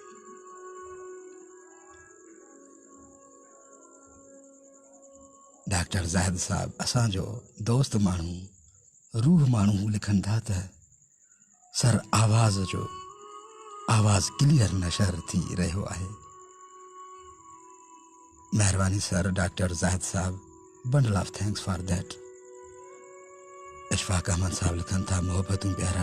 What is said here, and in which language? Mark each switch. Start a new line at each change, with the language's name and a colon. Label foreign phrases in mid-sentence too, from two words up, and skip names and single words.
Sindhi: डॉक्टर ज़ाहिद साहब असांजो दोस्त माण्हू, रूह माण्हू लिखनि था त सर आवाज़ क्लियर नशर थी रहियो आहे। महिरबानी सर डॉक्टर ज़ाहिद साहब,
English: bundle of thanks for that.
Sindhi: इशफाक अहमद साहब लिखनि था मोहब्बतूं प्यारा।